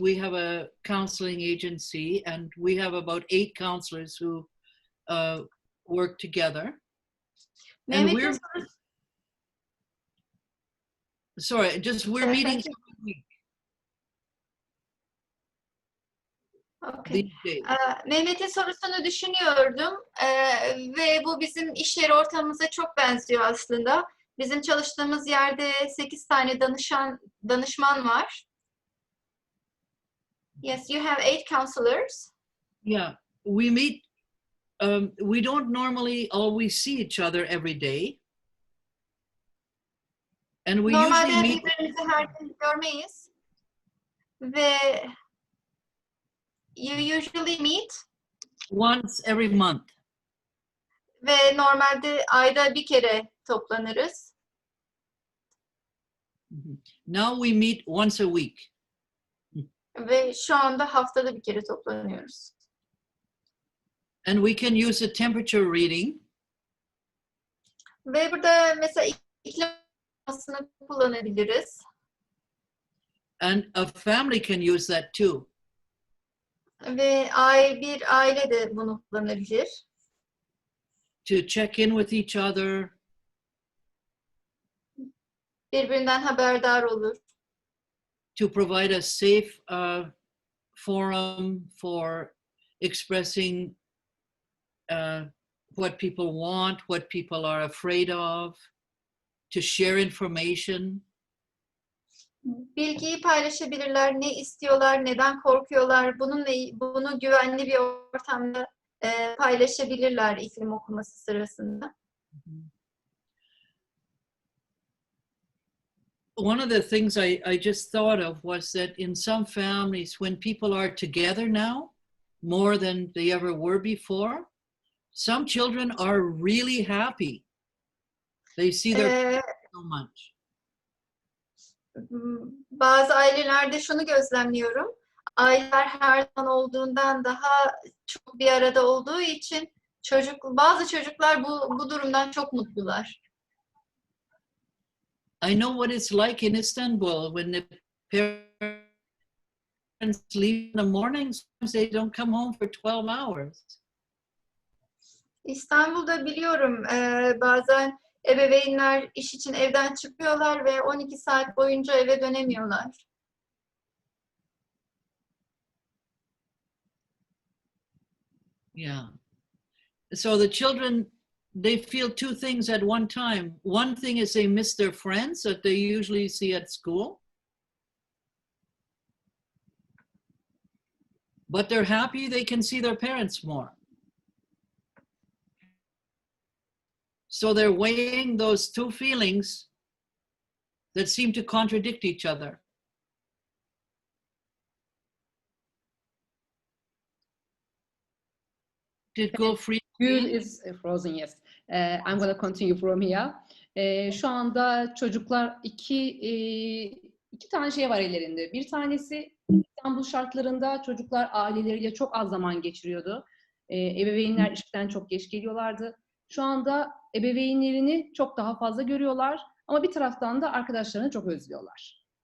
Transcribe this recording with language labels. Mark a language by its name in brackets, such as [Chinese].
[English] We have a counseling agency, and we have about 8 counselors who work together. And we're meeting every week. Okay. [Turkish] Mehmet'in sorusunu düşünüyordum ve bu bizim iş yeri ortamımıza çok benziyor aslında. Bizim çalıştığımız yerde 8 tane danışman var. [English] Yes, you have 8 counselors. Yeah, we meet. We don't normally always see each other every day, and we [Turkish] Normalde [English] usually meet. [Turkish] birbirimizi her gün görmeyiz ve [English] you usually meet Once every month. [Turkish] ve normalde ayda bir kere toplanırız. [English] Now we meet once a week. [Turkish] Ve şu anda haftada bir kere toplanıyoruz. [English] And we can use a temperature reading. [Turkish] Ve burada mesela iklim algısını kullanabiliriz. [English] And a family can use that too. [Turkish] Ve bir aile de bunu kullanabilir. [English] To check in with each other. [Turkish] Birbirinden haberdar olur. [English] To provide a safe forum for expressing what people want, what people are afraid of, to share information. [Turkish] Bilgiyi paylaşabilirler, ne istiyorlar, neden korkuyorlar, bunu güvenli bir ortamda paylaşabilirler iklim okuması sırasında. [English] One of the things I just thought of was that in some families, when people are together now, more than they ever were before, some children are really happy. They see their parents so much. [Turkish] Bazı ailelerde şunu gözlemliyorum. Aileler her zaman olduğundan daha çok bir arada olduğu için bazı çocuklar bu durumdan çok mutlular. [English] I know what it's like in Istanbul when the parents leave in the morning, sometimes they don't come home for 12 hours. [Turkish] İstanbul'da biliyorum bazen ebeveynler iş için evden çıkıyorlar ve 12 saat boyunca eve dönemiyorlar. [English] Yeah. So the children, they feel 2 things at one time. One thing is they miss their friends that they usually see at school. But they're happy they can see their parents more. So they're weighing those 2 feelings that seem to contradict each other. Did go free? Gül is frozen, yes. I'm going to continue from here. [Turkish] Şu anda çocuklar iki tane şey var ellerinde. Bir tanesi İstanbul şartlarında çocuklar aileleriyle çok az zaman geçiriyordu. Ebeveynler işten çok geç geliyorlardı. Şu anda ebeveynlerini çok daha fazla görüyorlar ama bir taraftan da arkadaşlarını çok özlüyorlar.